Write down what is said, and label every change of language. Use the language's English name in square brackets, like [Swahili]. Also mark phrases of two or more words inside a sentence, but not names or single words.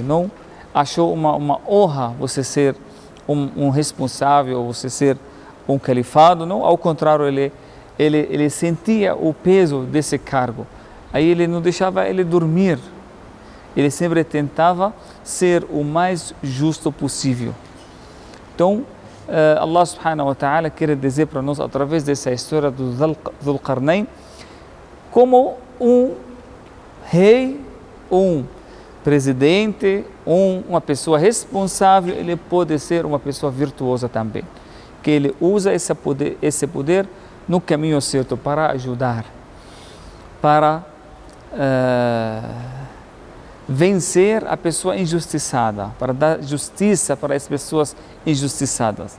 [Portuguese] Não achou uma honra você ser um responsável, você ser um califado. Não, ao contrário, ele sentia o peso desse cargo. Aí ele não deixava ele dormir. Ele sempre tentava ser o mais justo possível. Então, [Arabic] الله سبحانه وتعالى [Portuguese] quer dizer para nós, através dessa história do Dhul Qarnayn, como um rei, um presidente, uma pessoa responsável, ele pode ser uma pessoa virtuosa também. Que ele usa esse poder no caminho certo para ajudar, para vencer a pessoa injustiçada, para dar justiça para as pessoas injustiçadas.